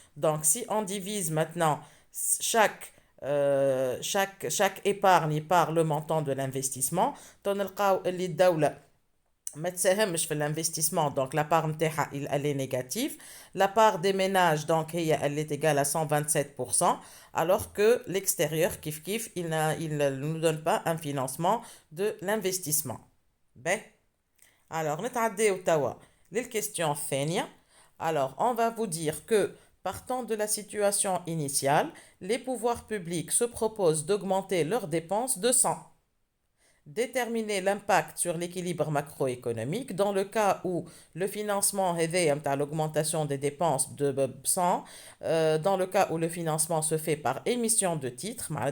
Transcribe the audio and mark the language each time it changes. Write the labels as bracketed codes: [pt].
[fr] Donc si on divise maintenant chaque épargne par le montant de l'investissement, [ar] تلقاو اللي الدولة ما تساهمش في [fr] l'investissement, donc la part [ar] نتاعها [fr] elle est négative. La part des ménages donc elle est égale à 127%, alors que l'extérieur [ar] kif kif [fr] il ne nous donne pas un financement de l'investissement. Ben, alors [ar] نتعداو توا للكيستيون الثانية. [fr] Alors on va vous dire que partant de la situation initiale, les pouvoirs publics se proposent d'augmenter leurs dépenses de 100. Déterminer l'impact sur l'équilibre macroéconomique dans le cas où le financement est à l'augmentation des dépenses de 100, dans le cas où le financement se fait par émission de titres,